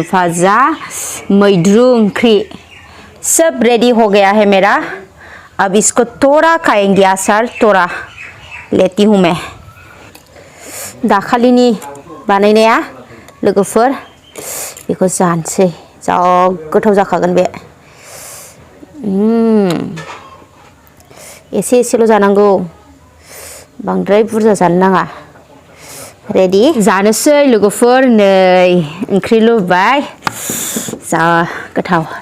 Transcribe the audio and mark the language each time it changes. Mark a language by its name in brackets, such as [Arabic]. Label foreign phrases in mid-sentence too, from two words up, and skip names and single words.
[Bodo] भाजा मैद्रु ओंख्रि [Hindi] सब रेडी हो गया है मेरा अब इसको थोड़ा खाएंगे आसार थोड़ा लेती हूँ मैं [Bodo] दाखालिनि बानायनाया लोगोफोर बेखौ जानोसै जा गोथाव जाखागोन बे एसे एसेल' जानांगौ बांद्राय बुरजा जानो नाङा रेडी जानोसै लोगोफोर नै ओंख्रि लुबाय जा गोथाव